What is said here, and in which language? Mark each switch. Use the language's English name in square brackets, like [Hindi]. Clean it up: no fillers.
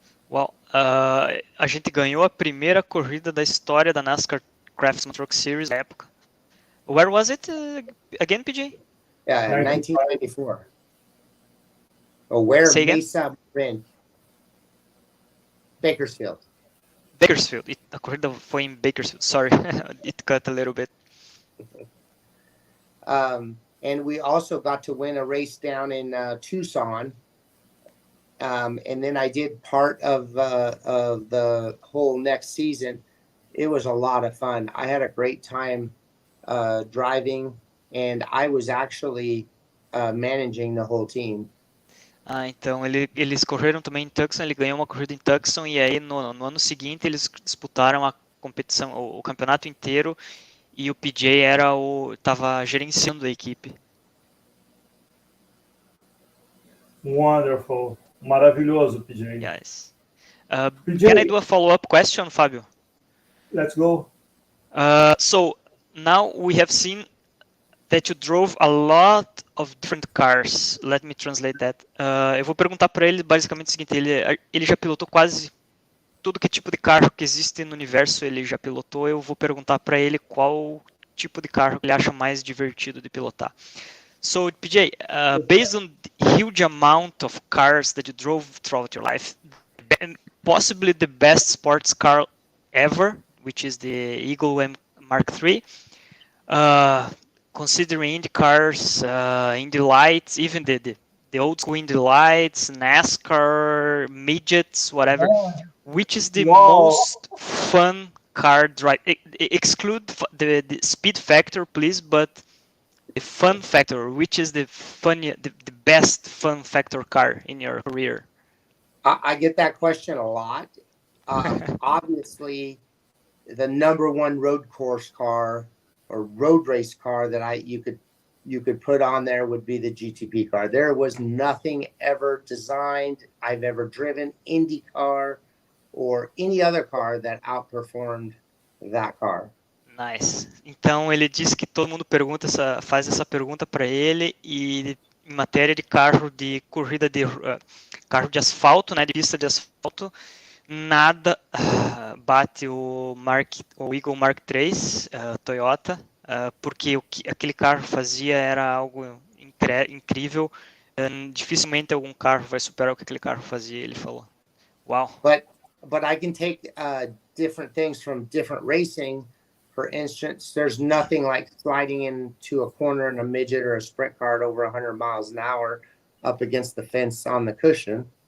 [Portuguese] Well, a gente ganhou a primeira corrida da história da NASCAR Craftsman Truck Series na época. [English] Where was it again, PJ? Yeah, 1994. Oh, where? Say again? Mesa Marin. Bakersfield. Bakersfield. [Portuguese] A corrida foi em Bakersfield. [English] Sorry, it cut a little bit. And we also got to win a race down in Tucson. And then I did part of the whole next season. It was a lot of fun. I had a great time driving, and I was actually managing the whole team. [Portuguese] Então eles correram também em Tucson, ele ganhou uma corrida em Tucson e aí no ano seguinte eles disputaram a competição, o campeonato inteiro e o PJ estava gerenciando a equipe. [English] Wonderful. [Portuguese] Maravilhoso, [English] PJ. Yes. PJ, Can I do a follow-up question, Fábio? let's go. So now we have seen that you drove a lot of different cars. Let me translate that. [Portuguese] Eu vou perguntar para ele basicamente o seguinte, ele já pilotou quase tudo que tipo de carro que existe no universo, ele já pilotou. Eu vou perguntar para ele qual tipo de carro ele acha mais divertido de pilotar. [English] So, PJ, based on the huge amount of cars that you drove throughout your life, possibly the best sports car ever, which is the Eagle M Mark III, considering Indy cars, Indy lights, even the old school Indy lights, NASCAR, midgets, whatever, which is the most fun car drive? Exclude the speed factor, please, but the fun factor, which is the best fun factor car in your career? I get that question a lot. Obviously, the number one road course car or road race car that you could put on there would be the GTP car. There was nothing ever designed I've ever driven, IndyCar or any other car that outperformed that car. Nice. [Portuguese] Então ele disse que todo mundo faz essa pergunta para ele e em matéria de carro de corrida de carro de asfalto, né, de pista de asfalto, nada bate o Eagle Mark III Toyota, porque aquele carro fazia era algo incrível. Dificilmente algum carro vai superar o que aquele carro fazia, ele falou. [English] Wow. But I can take different things from different racing. For instance, there's nothing like sliding into a corner in a midget or a sprint car at over 100 miles an hour up against the fence on the cushion.